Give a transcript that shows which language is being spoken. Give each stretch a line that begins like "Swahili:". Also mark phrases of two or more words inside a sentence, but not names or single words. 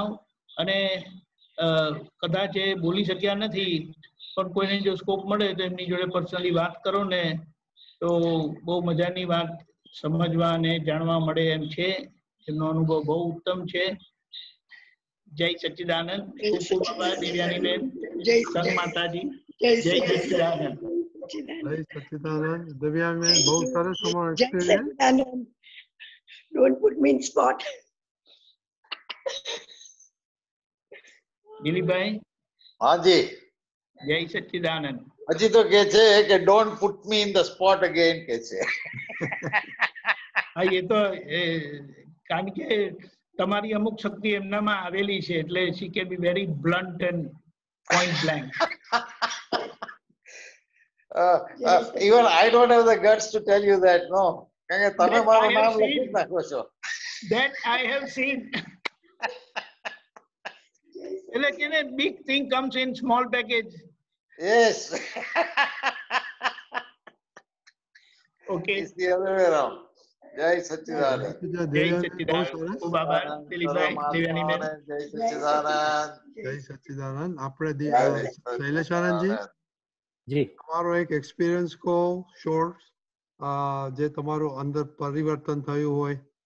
Gujarati: અને કદાચ એ બોલી શક્યા નથી પણ કોઈને જો સ્કોપ મળે તો એમની જોડે પર્સનલી વાત કરો ને તો બહુ મજાની વાત સમજવા અને જાણવા મળે એમ છે. એમનો અનુભવ બહુ ઉત્તમ છે. જય સચ્ચિદાનંદ. ખૂબ ખૂબ આભાર દિવ્યાનીબેન, સંત માતાજી. જય સચ્ચિદાનંદ. જય સચ્ચિદાનંદ. દિવ્યાંગબેન બહુ સરસ તમારો એક્સપીરિયન્સ.
English: Don't put me in spot.
Gujarati: દિલીપભાઈ. હાજી. જય સચ્ચિદાનંદ. હજી તો કે છે કે
English: don't put me in the spot again
Gujarati: કે છે. હા, એ તો કારણ કે તમારી અમુક શક્તિ એમનામાં આવેલી છે એટલે
English: she can be very blunt and point blank. Even I don't have the guts to tell you that, no.
Gujarati: કારણ કે તમે મારું નામ લખી નાખો છો.
English: That I have seen.
Gujarati: એટલે કે ને
English: big thing comes in small package. Yes. Okay. It's the other way around.
Gujarati: જય સચ્ચિદાનંદ. જય સચ્ચિદાનંદ. ખૂબ આભાર દિલીપભાઈ, દિવ્યાનીબેન. જય સચ્ચિદાનંદ. જય સચ્ચિદાનંદ. આપણે શૈલેષ આનંદજી. જી તમારો એક એક્સપિરિયન્સ કહો શોર્ટ, જે તમારું અંદર પરિવર્તન થયું હોય.